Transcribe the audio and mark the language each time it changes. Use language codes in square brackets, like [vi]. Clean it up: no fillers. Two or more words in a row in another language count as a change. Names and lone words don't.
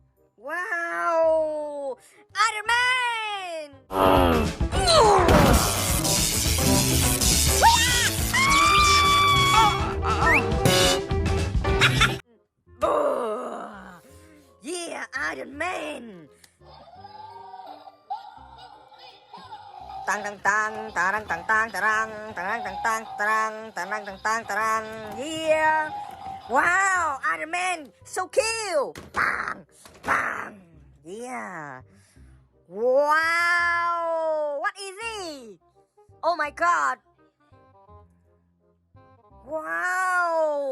[en] Wow. Iron Man. Yeah, Iron Man. Tang tang tang, tarang tang tang, tarang, tarang tang tang, tarang, tarang tang tang, tarang. Yeah. Wow, Iron Man, so cute. Bang, bang. Yeah. Wow. What is it? Oh my god. Wow.